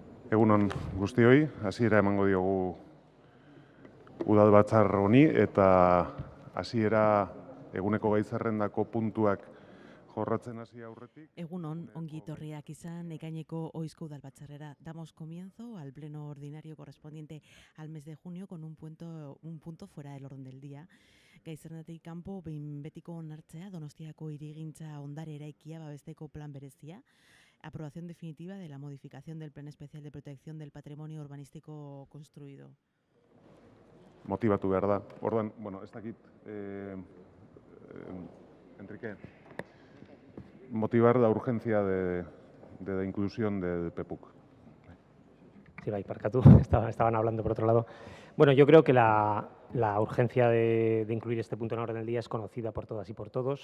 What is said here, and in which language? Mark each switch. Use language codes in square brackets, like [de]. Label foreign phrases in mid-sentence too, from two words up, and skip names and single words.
[eu] Egunon guztioi, hasiera emango diogu udalbatzar honi eta hasiera eguneko gai zerrendako puntuak jorratzen hasi aurretik. Egunon, ongi etorriak izan ekaineko ohizko udalbatzarrera. [es] Damos comienzo al pleno ordinario correspondiente al mes de junio con un punto fuera del orden del día. [eu] Gai zerrendatik kanpo behin betiko onartzea Donostiako hirigintza ondare eraikia babesteko plan berezia. [es] Aprobación definitiva de la modificación del Plan Especial de Protección del Patrimonio Urbanístico Construido. [eu] Motibatu behar da. Orduan, ez dakit, [es] Enrique, motivar la urgencia de la inclusión del PEPUC. Sí, parcatú, estaban hablando por otro lado. Bueno, yo creo que la urgencia de incluir este punto en orden del día es conocida por todas y por todos.